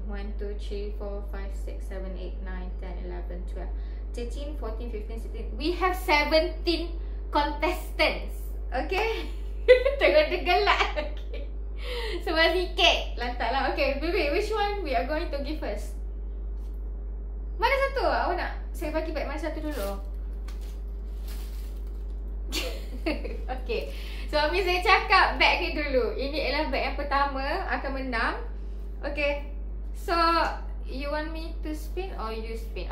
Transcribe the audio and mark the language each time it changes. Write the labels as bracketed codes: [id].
[en] 1, 2, 3, 4, 5, 6, 7, 8, 9, 10, 11, 12, 13, 14, 15, 16. We have 17 contestants. Okay? [ms] Tengok dia gelak. Okay, sebab sikit lantak lah. [en] Okay, baby, which one we are going to give first? [ms] Mana satu? Awak nak saya bagi bag mana satu dulu? Okay, suami saya cakap bag ni dulu. Ini adalah bag yang pertama akan menang. [en] Okay, so you want me to spin or you spin?